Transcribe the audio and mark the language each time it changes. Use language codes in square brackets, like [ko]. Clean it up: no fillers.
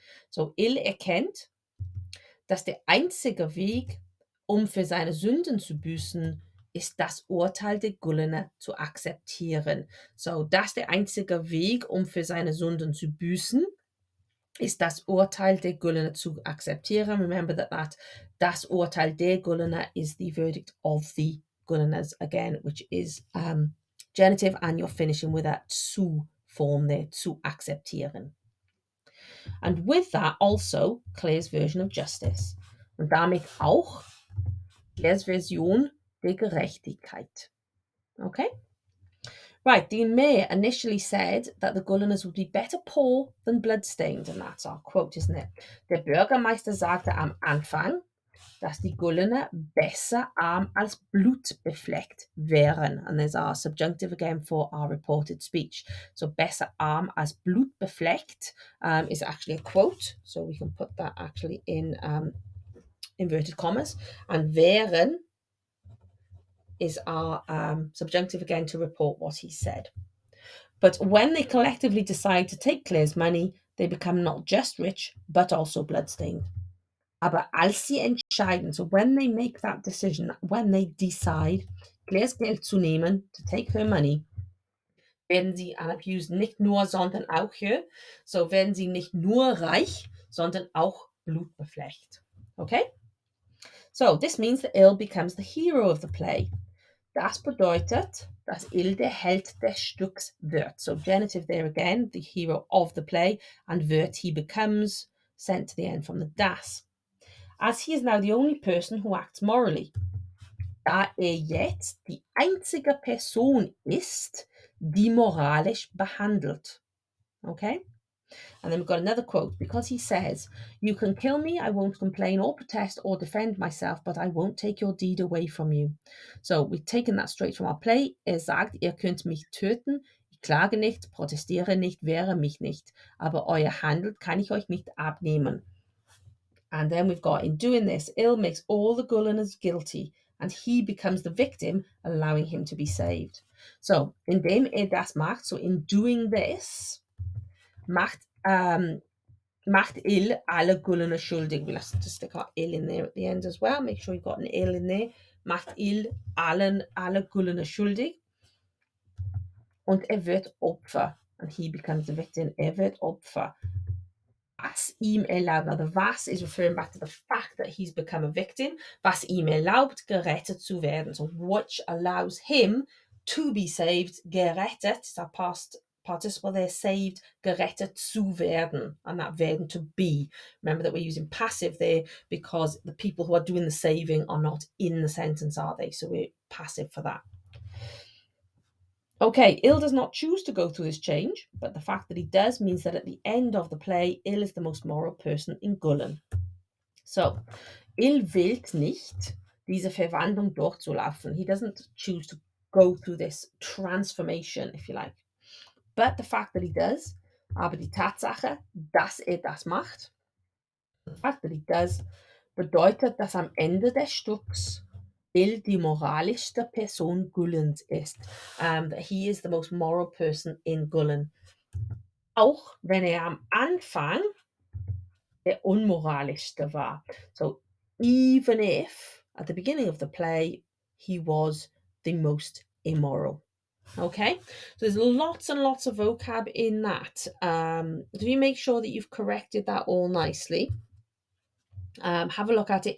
[de] So Il erkennt, dass der einzige Weg, für seine Sünden zu büßen, ist das Urteil der Gullener zu akzeptieren. So, dass der einzige Weg, für seine Sünden zu büßen, ist das Urteil der Gullener zu akzeptieren. [en] Remember that [de] das Urteil der Gullener [en] is the verdict of the Gulleners again, which is genitive, and you're finishing with a zu form there, [de] zu akzeptieren. [en] And with that also Claire's version of justice. [de] Und damit auch Claire's Version der Gerechtigkeit. [en] Okay? Right, the mayor initially said that the Gulleners would be better poor than bloodstained, and that's our quote, isn't it? [de] Der Bürgermeister sagte am Anfang, dass die Gullener besser arm als blutbefleckt wären. [en] And there's our subjunctive again for our reported speech. So [de] besser arm als blutbefleckt [en] is actually a quote. So we can put that actually in inverted commas. And wären is our subjunctive again to report what he said. But when they collectively decide to take Claire's money, they become not just rich, but also bloodstained. [de] Aber als sie entscheiden, [en] so when they make that decision, when they decide, [de] Claire's Geld zu nehmen, [en] to take her money, [de] werden sie, [en] and I've used [de] nicht nur, sondern auch hier, so werden sie nicht nur reich, sondern auch blutbefleckt. [en] Okay? So this means that Il becomes the hero of the play. [de] Das bedeutet, dass Il der Held des Stücks wird. [en] So genitive there again, the hero of the play, and wird, he becomes, sent to the end from the das. As he is now the only person who acts morally. [de] Da jetzt die einzige Person ist, die moralisch behandelt. [en] Okay? And then we've got another quote, because he says, you can kill me, I won't complain or protest or defend myself, but I won't take your deed away from you. So we've taken that straight from our play. [de] Sagt, ihr könnt mich töten, ich klage nicht, protestiere nicht, wehre mich nicht, aber euer Handel kann ich euch nicht abnehmen. [en] And then we've got, in doing this, Il makes all the Gulleners guilty, and he becomes the victim, allowing him to be saved. So, [de] indem das macht, [en] so in doing this, [de] macht, macht il alle Güllene schuldig. [en] We'll have to stick our il in there at the end as well. Make sure you've got an il in there. [de] Macht il alle Güllene schuldig. Und wird Opfer. [en] And he becomes the victim. [de] Wird Opfer. Was ihm erlaubt. [en] Now, the was is referring back to the fact that he's become a victim. [de] Was ihm erlaubt, gerettet zu werden. [en] So, which allows him to be saved. Gerettet is our past participle there. Saved, [de] gerettet zu werden. [en] And that werden to be. Remember that we're using passive there because the people who are doing the saving are not in the sentence, are they? So we're passive for that. Okay, Il does not choose to go through this change, but the fact that he does means that at the end of the play, Il is the most moral person in Gullen. [de] So, Il will nicht diese Verwandlung durchzulaufen. [en] He doesn't choose to go through this transformation, if you like. But the fact that he does, [de] aber die Tatsache, dass das macht, [en] the fact that he does, [de] bedeutet, dass am Ende des Stücks Il die moralischste Person Gullens ist. [en] That he is the most moral person in Gullen. [de] Auch wenn am Anfang der unmoralischste war. [en] So even if at the beginning of the play he was the most immoral. Okay, so there's lots and lots of vocab in that. Do you make sure that you've corrected that all nicely? Have a look at it.